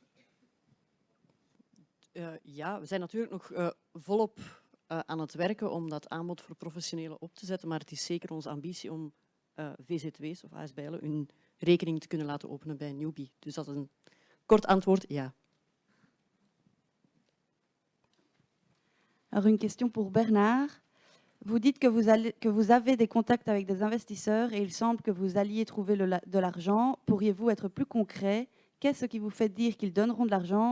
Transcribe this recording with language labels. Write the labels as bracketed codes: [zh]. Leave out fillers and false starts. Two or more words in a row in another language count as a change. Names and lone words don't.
[nl] Ja, we zijn natuurlijk nog volop aan het werken om dat aanbod voor professionelen op te zetten, maar het is zeker onze ambitie om VZW's of ASBL'en hun rekening te kunnen laten openen bij Newbie. Dus dat is een kort antwoord, ja. [fr] Alors une question pour Bernard. Vous dites que vous avez des contacts avec des investisseurs et il semble que vous alliez trouver de l'argent. Pourriez-vous être plus concret? Qu'est-ce qui vous fait dire qu'ils donneront de l'argent?